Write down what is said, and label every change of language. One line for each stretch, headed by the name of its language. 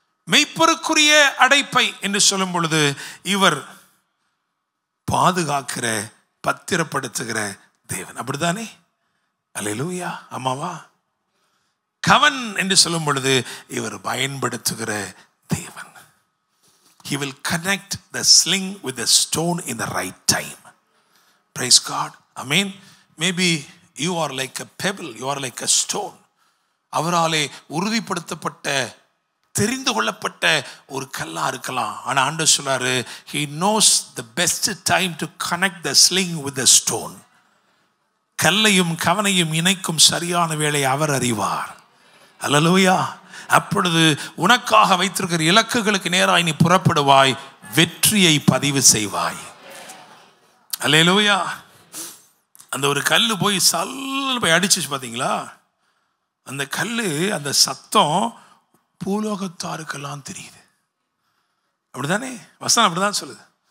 Tamil: மெய்ப்பருக்குரிய அடைப்பை என்று சொல்லும் பொழுது இவர் பாதுகாக்கிற, பத்திரப்படுத்துகிற தேவன், அப்படித்தானே? அல்லேலூயா, ஆமாவா? கவன் என்று சொல்லும் பொழுது இவர் பயன்படுத்துகிற தேவன்.
English: He will connect the sling with the stone in the right time. Praise God. Amen. Maybe you are like a pebble, you are like a stone.
Tamil: அவராலே உறுதிப்படுத்தப்பட்ட, தெரிந்து கொள்ளப்பட்ட ஒரு கல்லா இருக்கலாம். ஆனா ஆண்டவர் சொல்றாரு,
English: he knows the best time to connect the sling with the stone.
Tamil: கல்லையும் கவனையும் இணைக்கும் சரியான வேளை அவர் அறிவார். அல்லேலூயா. அப்பொழுது உனக்காக வைத்திருக்கிற இலக்குகளுக்கு நேராய் நீ புறப்படுவாய், வெற்றியை பதிவு செய்வாய். அல்லேலூயா. அந்த ஒரு கல்லு போய் சல்ல போய் அடிச்சிச்சு பார்த்தீங்களா? அந்த கல்லு, அந்த சத்தம் பூலோகத்தாருக்கெல்லாம் தெரியுது, அப்படித்தானே? வசனம் அப்படிதான் சொல்லுது.